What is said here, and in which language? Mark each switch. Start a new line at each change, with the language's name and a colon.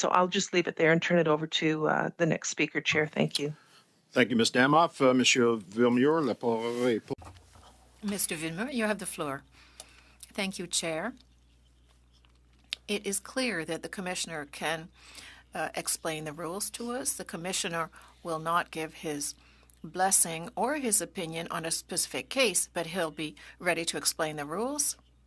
English: So I'll just leave it there and turn it over to the next speaker, Chair. Thank you. Thank you, Ms. Damoff.
French: Monsieur Villemure, la parole est pour...
English: Mr. Villeneuve, you have the floor. Thank you, Chair. It is clear that the Commissioner can explain the rules to us. The Commissioner will not give his blessing or his opinion on a specific case, but he'll be ready to explain the rules.